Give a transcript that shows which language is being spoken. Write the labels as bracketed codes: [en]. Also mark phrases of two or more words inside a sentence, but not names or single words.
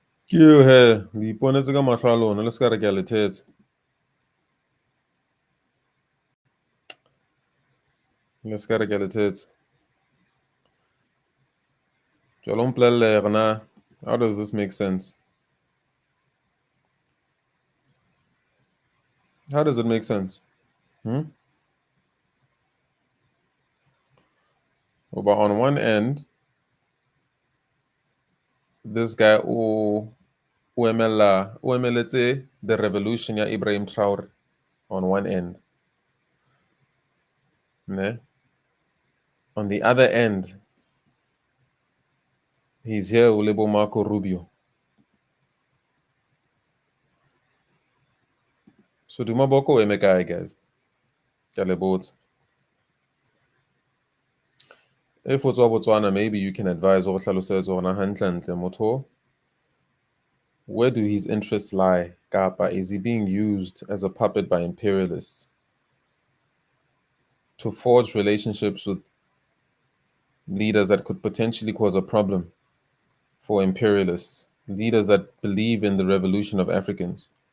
[st] Ke eo he, le iponetse ka mahlo a lona, le se ka re ke a le thetsa. Le se ka re ke a le thetsa. Jwale o mpolelle hore na, [en] how does this make sense? How does it make sense? Hmm? But on one end, this guy [st] o emeletse [en] the revolution ya Ibrahim Traore on one end. [st] Ne? [en] On the other end, he's here with Marco Rubio. [st] So Duma Boko eme kae, guys? Ke a le botsa. If o tswa Botswana, [en] maybe you can advise or [st] hlalosetse hore na hantle motho. [en] Where do his interests lie? Kapa, is he being used as a puppet by imperialists to forge relationships with leaders that could potentially cause a problem for imperialists, leaders that believe in the revolution of Africans?